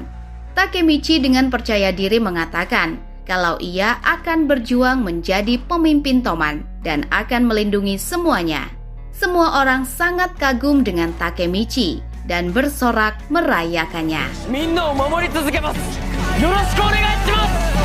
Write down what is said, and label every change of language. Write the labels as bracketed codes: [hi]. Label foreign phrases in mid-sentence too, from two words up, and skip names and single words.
[id] Takemichi dengan percaya diri mengatakan kalau ia akan berjuang menjadi pemimpin Toman dan akan melindungi semuanya. Semua orang sangat kagum dengan Takemichi dan bersorak merayakannya. [ja] みんなを守り続けます。よろしくお願いします。